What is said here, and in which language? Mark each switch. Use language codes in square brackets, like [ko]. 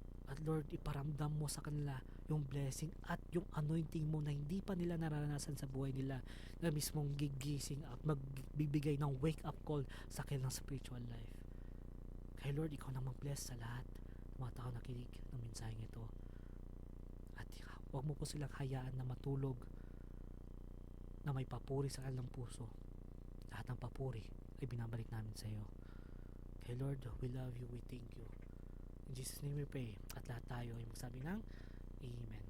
[tl] At Lord, iparamdam mo sa kanila yung blessing at yung anointing mo na hindi pa nila naranasan sa buhay nila, na mismong gigising at magbibigay ng wake up call sa kanilang spiritual life. Kaya Lord, ikaw na mag-bless sa lahat ng mga tao nakinig ng mensaheng ito. At huwag mo po silang hayaan na matulog na may papuri sa kanilang puso. Lahat ng papuri ay binabalik namin sa iyo. [en] Kaya Lord, we love you, we thank you. In Jesus' name we pray. [tl] At lahat tayo ay magsabi ng Amen.